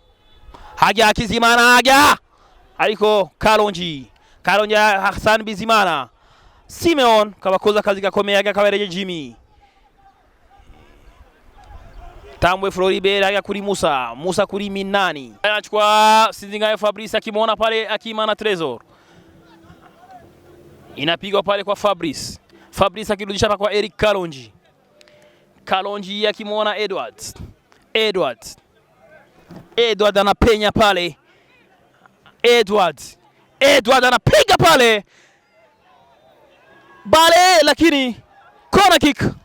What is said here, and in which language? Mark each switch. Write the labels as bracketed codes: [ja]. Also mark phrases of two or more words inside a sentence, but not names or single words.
[rn] Hajya Kizimana hajya ariko Kalonji Hassan Bizimana, Simeon kabakoza akazi gakomeye hajya kabereje Jimmy, Tambwe Floribert hajya kuri Musa kuri Minani, [sw] anachukua Sinzingaye Fabrice akimwona pale Akimana Trésor, inapigwa pale kwa Fabrice akirudisha kwa Eric Kalonji akimwona Edward anapenya pale, Edward anapiga pale bale, lakini [en] corner kick.